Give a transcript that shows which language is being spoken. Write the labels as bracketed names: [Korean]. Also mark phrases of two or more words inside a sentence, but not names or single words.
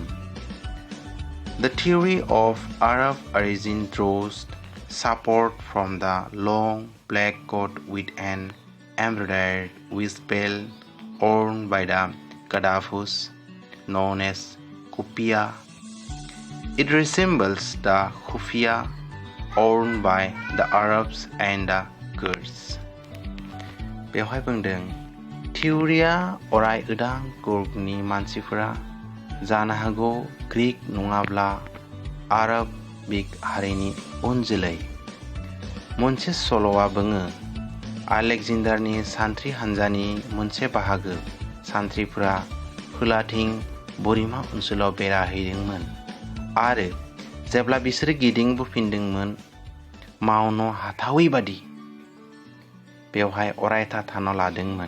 [English] The theory of Arab origin draws support from the long black coat with an embroidered waistbelt worn by the Gadafus, known as kufiya. It resembles the kufiya worn by the Arabs and the Kurds. [Bodo] बेवहाय बुंदों थिउरिया अराय उदां कुर्गनि मानसिफोरा जानो हागौ ग्रीक नङाब्ला आरबिक हारिनि उनजोलै। मोनसे सल'आ बुङो आलेकजेन्डारनि सान्थ्रि हान्जानि मोनसे बाहागो सान्थ्रिफोरा खोलाथिं बोरिमा ओनसोलाव बेरायहैदोंमोन आरो जेब्ला बिसोर गिदिंबोफिनदोंमोन मावनो हाथावै बादि बेवहाय अरायथा थानो लादोंमोन।